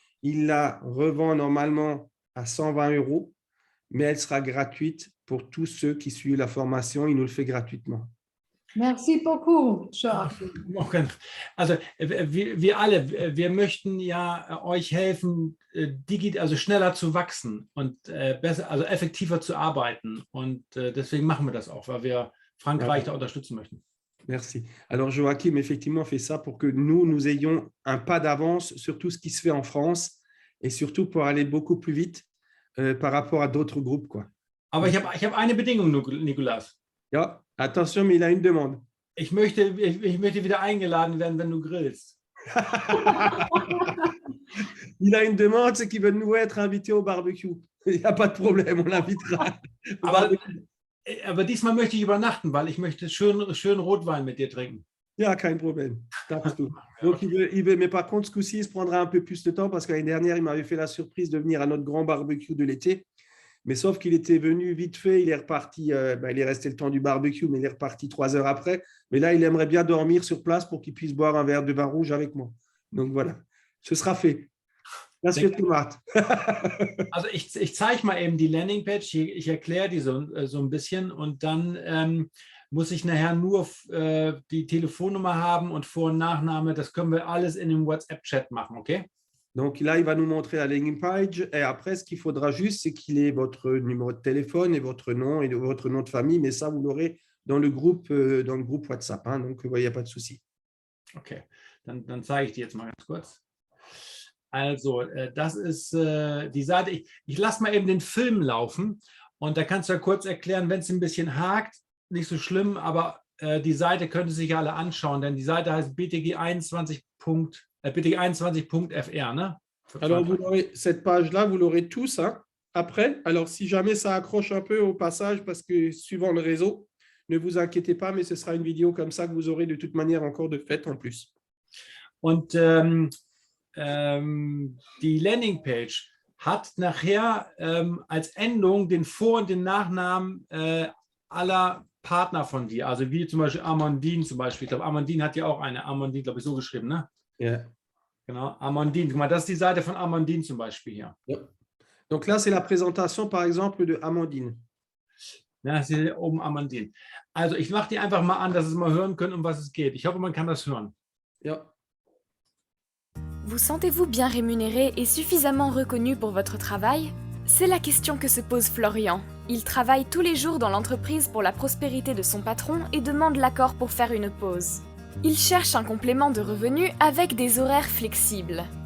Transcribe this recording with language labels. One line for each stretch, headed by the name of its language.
French: Il la revend normalement à 120 euros, mais elle sera gratuite pour tous ceux qui suivent la formation. Il nous le fait gratuitement. Merci beaucoup, Joachim.
German: Morgen. Also wir alle, wir möchten ja euch helfen, also schneller zu wachsen und besser, also effektiver zu arbeiten. Und deswegen machen wir das auch, weil wir Frankreich da unterstützen möchten.
French: Merci. Alors, Joachim, effectivement, fait ça pour que nous ayons un pas d'avance sur tout ce qui se fait en France et surtout pour aller beaucoup plus vite par rapport à d'autres groupes, quoi.
German: Aber ich hab eine Bedingung, Nicolas.
French: Ja, attention, mais il a une demande.
German: Ich möchte wieder eingeladen werden, wenn du grillst.
French: Il a une demande, c'est qu'il veut nous être invités au barbecue. Il n'y a pas de problème, on l'invitera.
German: Aber diesmal möchte ich übernachten, weil ich möchte schön Rotwein mit dir trinken. Ja, kein problème. Darfst du.
French: Donc, il veut, mais par contre, ce coup-ci, il se prendra un peu plus de temps parce que l'année dernière, il m'avait fait la surprise de venir à notre grand barbecue de l'été. Mais sauf qu'il était venu vite fait, il est reparti, il est resté le temps du barbecue, mais il est reparti 3 heures après. Mais là, il aimerait bien dormir sur place pour qu'il puisse boire un verre de vin rouge avec moi. Donc voilà, ce sera fait.
German: Das wird gemacht. Also ich zeige mal eben die Landingpage, ich erkläre die so ein bisschen und dann muss ich nachher nur die Telefonnummer haben und Vor- und Nachname. Das können wir alles in dem WhatsApp-Chat machen, okay?
French: Donc là, il va nous montrer la landing page et après, ce qu'il faudra juste, c'est qu'il ait votre numéro de téléphone et votre nom de famille, mais ça, vous l'aurez dans le groupe WhatsApp. Hein, donc, il n'y a pas de souci.
German: Okay, dann zeige ich dir jetzt mal ganz kurz. Also, das ist die Seite. Ich lasse mal eben den Film laufen und da kannst du ja kurz erklären, wenn es ein bisschen hakt, nicht so schlimm, aber die Seite könnt ihr sich alle anschauen, denn die Seite heißt btg21.fr, ne?
French: Alors, vous aurez cette page-là, vous l'aurez tous hein, après. Alors, si jamais ça accroche un peu au passage, parce que suivant le réseau, ne vous inquiétez pas, mais ce sera une vidéo comme ça que vous aurez de toute manière encore de fait en plus.
German: Und die Landingpage hat nachher als Endung den Vor- und den Nachnamen aller Partner von dir. Also wie zum Beispiel Amandine zum Beispiel. Ich glaube, Amandine hat ja auch eine. Amandine, glaube ich, so geschrieben, ne? Yeah. Genau, Amandine. Guck mal, das ist die Seite von Amandine zum Beispiel hier. Ja.
French: Donc là, c'est la présentation, par exemple, de Amandine.
German: Ja, das ist hier oben Amandine. Also ich mache die einfach mal an, dass Sie mal hören können, um was es geht. Ich hoffe, man kann das hören. Ja.
French: Vous sentez-vous bien rémunéré et suffisamment reconnu pour votre travail? C'est la question que se pose Florian. Il travaille tous les jours dans l'entreprise pour la prospérité de son patron et demande l'accord pour faire une pause. Il cherche un complément de revenus avec des horaires flexibles.